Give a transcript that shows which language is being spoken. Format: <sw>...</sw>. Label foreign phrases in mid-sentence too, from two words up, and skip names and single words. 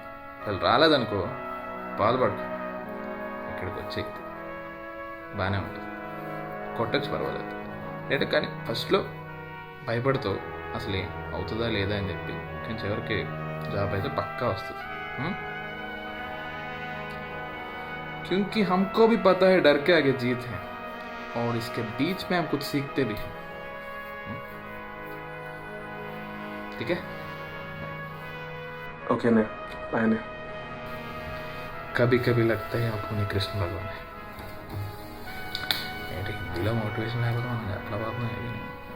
<te>అసలు రాలేదనుకో బాధపడకు, ఇక్కడికి వచ్చేయి, బాగానే ఉంటుంది, కొట్టచ్చు పర్వాలేదు అంటే. కానీ ఫస్ట్లో భయపడుతావు అసలు అవుతుందా లేదా అని చెప్పి, కానీ చివరికి జాబ్ అయితే పక్కా వస్తుంది.</te> <hi>क्योंकि हमको भी पता है डर के आगे जीत है, और इसके बीच में हम कुछ सीखते भी हैं. ठीक है,</hi> <te>ఓకే అన్నయ్య, బాయ్ అన్నయ్య.</te> <hi>कभी कभी लगता है आपको नहीं कृष्ण भगवान है.</hi> <en>Hindi motivation</en> <te>లేకపోతే మనం ఎట్లా బాబు</te>